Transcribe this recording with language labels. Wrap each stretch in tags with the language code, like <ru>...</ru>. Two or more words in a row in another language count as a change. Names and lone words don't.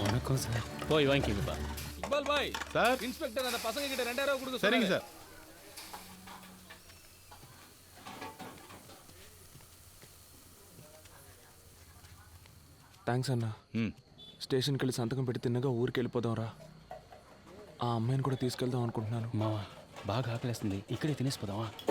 <ta>வணக்கம் சார். போய் வாங்கிக்கோங்கப்பா. இக்பால் பாய் சார். இன்ஸ்பெக்டர் அந்த பசங்க கிட்ட 2000 கொடுக்க சரிங்க சொன்னாரு. சார்.</ta> <te>థ్యాంక్స్ అన్న. స్టేషన్కి వెళ్ళి సంతకం పెట్టి తిన్నగా ఊరికి వెళ్ళిపోదాం రా. ఆ అమ్మాయిని కూడా తీసుకెళ్దాం అనుకుంటున్నాను. మావా బాగా ఆకలేస్తుంది, ఇక్కడే తినేసిపోదామా?</te>